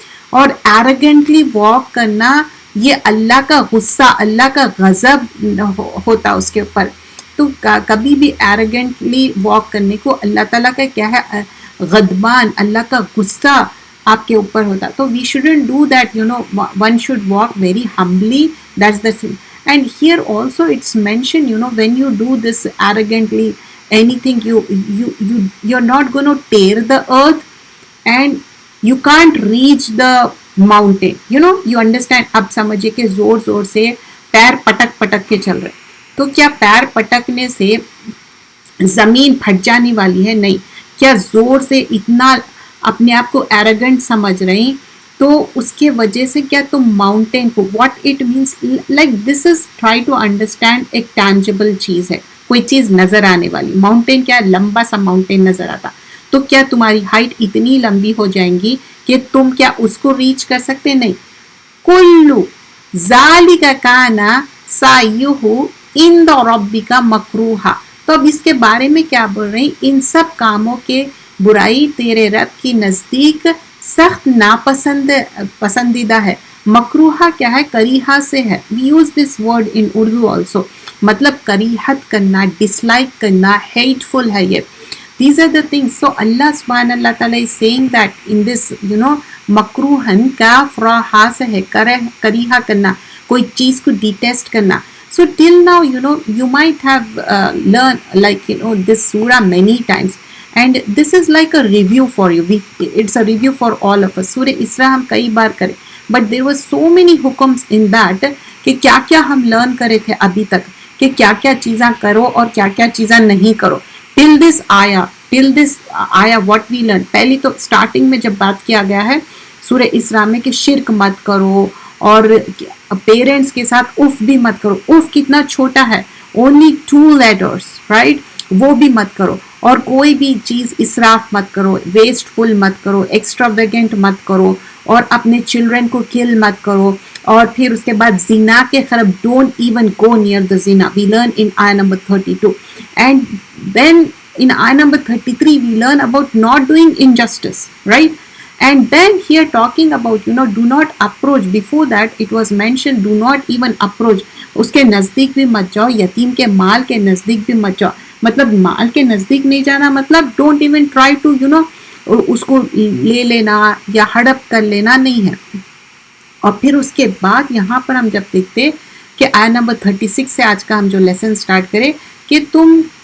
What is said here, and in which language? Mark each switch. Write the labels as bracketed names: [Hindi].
[Urdu] اور ایروگنٹلی واک کرنا، یہ اللہ کا غصہ، اللہ کا غضب ہوتا اس کے اوپر. تو کبھی بھی ایروگنٹلی واک کرنے کو اللہ تعالیٰ کا کیا ہے، غضبان، اللہ کا غصہ آپ کے اوپر ہوتا. [English] تو we shouldn't do that, one should walk very humbly. That's the thing. And here also it's mention when you do this arrogantly anything, you're not going to tear the earth and you can't reach the mountain. You understand. [Urdu] اب سمجھے کہ زور زور سے پیر پٹک پٹک کے چل رہے، تو کیا پیر پٹکنے سے زمین پھٹ جانے والی ہے؟ نہیں. کیا زور سے اتنا اپنے آپ کو ایروگنٹ سمجھ رہے ہیں، تو اس کے وجہ سے کیا تم ماؤنٹین کو، [English] what it means, like this is try to understand, [Urdu] ایک ٹینجیبل چیز ہے، کوئی چیز نظر آنے والی. ماؤنٹین کیا، لمبا سا ماؤنٹین نظر آتا، تو کیا تمہاری ہائٹ اتنی لمبی ہو جائیں گی کہ تم کیا اس کو ریچ کر سکتے؟ نہیں. [Arabic] کلو ذالک کان سعیہ عند ربک مکروہا. [Urdu] تو اب اس کے بارے میں کیا بول رہے ہیں، ان سب کاموں کے برائی تیرے رب کی نزدیک سخت پسندیدہ ہے. مکروہا کیا ہے، کریہا سے ہے. [English] we use this word in Urdu also, [Urdu] مطلب کریہت کرنا، ڈس لائک کرنا، ہیٹ فل ہے یہ. [English] These are the things. So Allah subhanahu wa ta'ala is saying that in this, makruhan kaf ra ha se hai, kariha karna, [Urdu] کوئی چیز [English] کو detest کرنا. So till now, you might have learned like, this surah many times. And this is like a review for you. It's a review for all of us. [Urdu] Surah Isra ہم کئی بار کریں. [English] But there were so many hukums in that [Urdu] کہ کیا کیا ہم learn کرے تھے ابھی تک، کہ کیا کیا چیزاں کرو اور کیا کیا چیزاں نہیں کرو. [English] Till this [Urdu] آیا [English] what we learn. [Urdu] پہلی تو سٹارٹنگ میں جب بات کیا گیا ہے سورہ اسراء میں کہ شرک مت کرو، اور پیرنٹس کے ساتھ اف بھی مت کرو. اف کتنا چھوٹا ہے، [English] only 2 letters, right؟ [Urdu] وہ بھی مت کرو. اور کوئی بھی چیز اسراف مت کرو، ویسٹ فل مت کرو، ایکسٹراویگنٹ مت کرو، اور اپنے چلڈرن کو کل مت کرو. اور پھر اس کے بعد زنا کے خلاف [English] Don't even go near the زنا. We learn in آیہ number 32. And then in ayah number 33 we learn about not doing injustice, right? And then here talking about do not approach. Before that it was mentioned do not even approach. [Urdu] اس کے نزدیک بھی مت جاؤ، یتیم کے مال کے نزدیک بھی مت جاؤ. مطلب مال کے نزدیک نہیں جانا، مطلب [English] don't even try to [Urdu] اس کو لے لینا یا ہڑپ کر لینا نہیں ہے. اور پھر اس کے بعد یہاں پر ہم جب دیکھتے کہ آیہ نمبر 36 سے آج کا ہم جو لیسن سٹارٹ کریں کہ تم